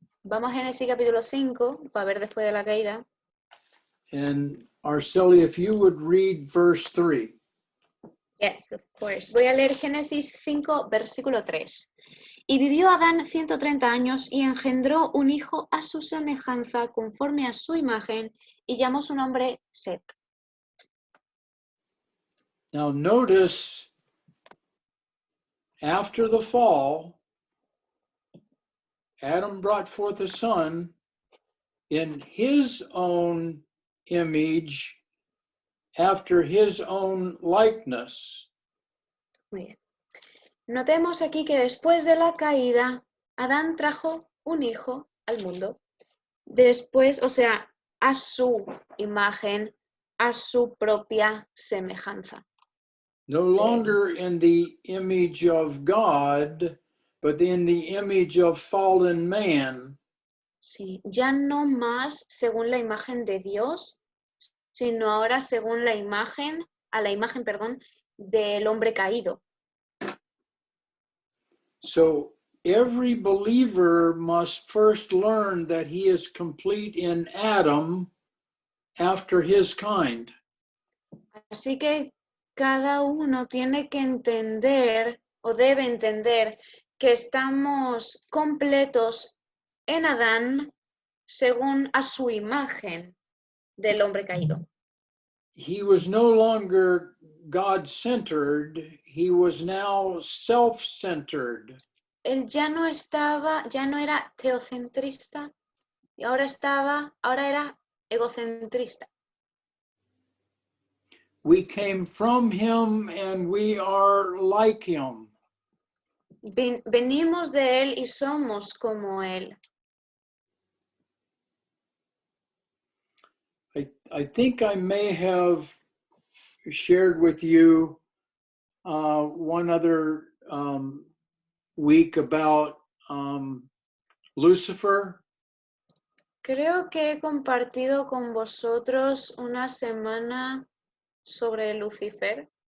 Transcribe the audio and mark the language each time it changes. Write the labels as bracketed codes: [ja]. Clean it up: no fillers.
[es] Vamos a Génesis capítulo 5 para ver después de la caída. [en] And Arcelia, if you would read verse 3. Yes, of course. [es] Voy a leer Génesis 5, versículo 3. Y vivió Adán 130 años y engendró un hijo a su semejanza, conforme a su imagen, y llamó su nombre Set. [en] Now notice, after the fall, Adam brought forth a son in his own image, after his own likeness. [es] Muy bien. Notemos aquí que después de la caída, Adán trajo un hijo al mundo. Después, o sea, a su imagen, a su propia semejanza. [en] No longer in the image of God, but in the image of fallen man. [es] Sí, ya no más según la imagen de Dios, sino ahora según la imagen, perdón, del hombre caído. [en] So every believer must first learn that he is complete in Adam after his kind. [es] Así que cada uno tiene que entender o debe entender que estamos completos en Adán según a su imagen del hombre caído. [en] He was no longer God-centered, he was now self-centered. [es] Él ya no era teocentrista, y ahora era egocentrista. [en] We came from him and we are like him. [es] Venimos de él y somos como él. [en] I think I may have shared with you one other week about Lucifer. [es] Creo que he compartido con vosotros una semana sobre Lucifer.